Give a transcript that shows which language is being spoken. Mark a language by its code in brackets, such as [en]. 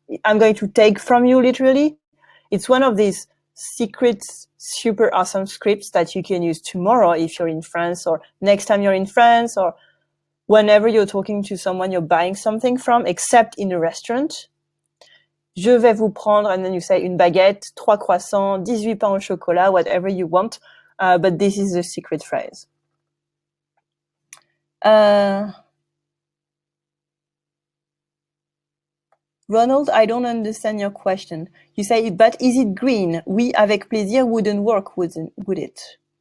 [en] I'm going to take from you, literally. It's one of these secret, super awesome scripts that you can use tomorrow if you're in France, or next time you're in France, or whenever you're talking to someone you're buying something from, except in a restaurant. [fr] Je vais vous prendre, [en] and then you say [fr] une baguette, 3 croissants, 18 pains au chocolat, [en] whatever you want. But this is the secret phrase. Ronald, I don't understand your question. You say, but is it green? [fr] Oui, avec plaisir [en] wouldn't work, would it?